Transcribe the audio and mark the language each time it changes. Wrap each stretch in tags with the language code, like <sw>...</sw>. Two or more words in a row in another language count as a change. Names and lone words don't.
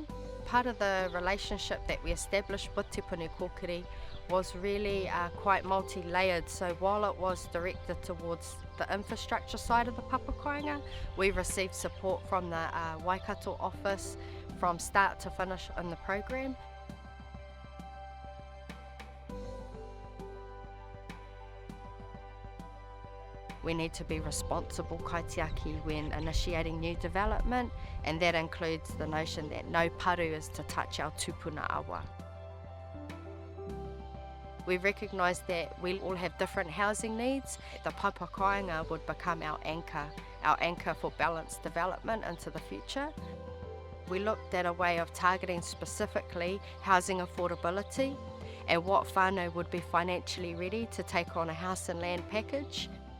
<en>Part of the relationship that we established with Te Puni Kōkiri was really quite multi-layered, so while it was directed towards the infrastructure side of the Papakainga, we received support from the Waikato office from start to finish in the program. We need to be responsible kaitiaki when initiating new development, and that includes the notion that no paru is to touch our</en> <mi>tupuna awa.</mi> <en>We recognise that we all have different housing needs. The Papakainga would become our anchor for balanced development into the future. We looked at a way of targeting specifically housing affordability and what whānau would be financially ready to take on a house and land package.</en>